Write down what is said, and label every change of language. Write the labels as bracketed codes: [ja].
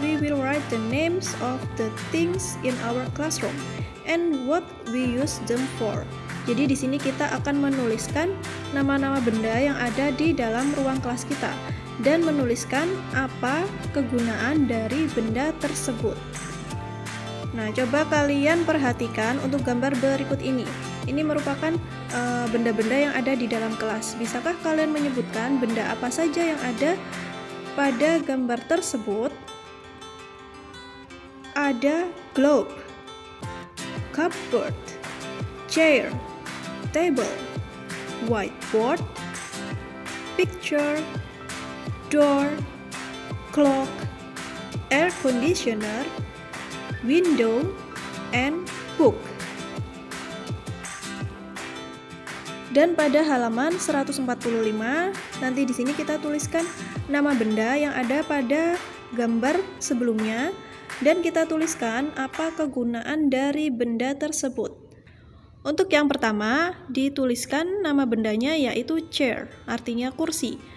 [en] We will write the names of the things in our classroom and what we use them for. [id] Jadi di sini kita akan menuliskan nama-nama benda yang ada di dalam ruang kelas kita dan menuliskan apa kegunaan dari benda tersebut. Nah, coba kalian perhatikan untuk gambar berikut ini. Ini merupakan benda-benda yang ada di dalam kelas. Bisakah kalian menyebutkan benda apa saja yang ada pada gambar tersebut? ada [en] globe, cupboard, chair, table, whiteboard, picture, door, clock, air conditioner, window, and book. [id] Dan pada halaman 145, nanti di sini kita tuliskan nama benda yang ada pada gambar sebelumnya dan kita tuliskan apa kegunaan dari benda tersebut. Untuk yang pertama, dituliskan nama bendanya yaitu chair, artinya kursi.